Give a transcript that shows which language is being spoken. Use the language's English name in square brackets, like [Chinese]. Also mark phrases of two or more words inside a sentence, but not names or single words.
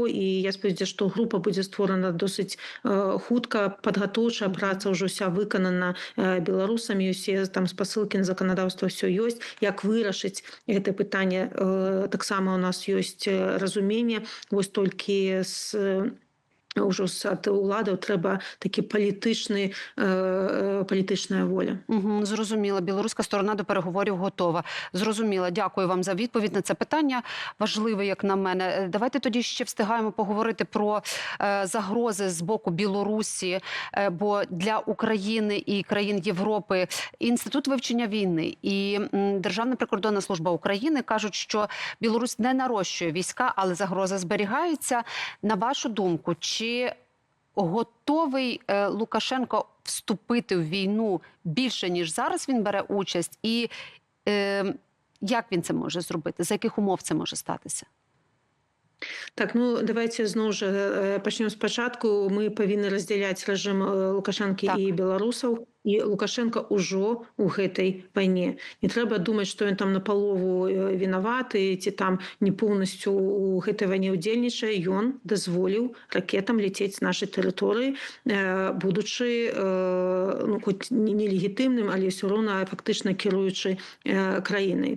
[Belarusian] І я спадзяюся, што група будзе створана досыць хутка, падгатоўчая праца ўжо ўся выканана беларусамі, усе там спасылкі на заканадаўства ўсё ёсць. Як вырашыць гэтае пытанне, таксама у нас ёсць разуменне, вось толькі ўжо ад уладаў трэба такі палітычная воля. [Ukrainian] Зрозуміла. Білоруська сторона до переговорів готова. Зрозуміла. Дякую вам за відповідь на це питання. Важливе, як на мене. Давайте тоді ще встигаємо поговорити про загрози з боку Білорусі, бо для України і країн Європи Інститут вивчення війни і Державна прикордонна служба України кажуть, що Білорусь не нарощує війська, але загроза зберігається. На вашу думку, чи готовий Лукашенко вступити в війну більше, ніж зараз він бере участь? І як він це може зробити? За яких умов це може статися? [Belarusian] Так, давайте зноў жа пачнём спачатку. Мы павінны раздзяляць рэжым Лукашэнкі і беларусаў. і Лукашенко ўжо ў гэтай вайне. Не трэба думаць, што ён там напалову вінаваты ці там не поўнасцю ў гэтай вайне ўдзельнічае. Ён дазволіў ракетам ляцець з нашай тэрыторыі, будучы хоць нелегітымным, але ўсё роўна фактычна кіруючы краінай.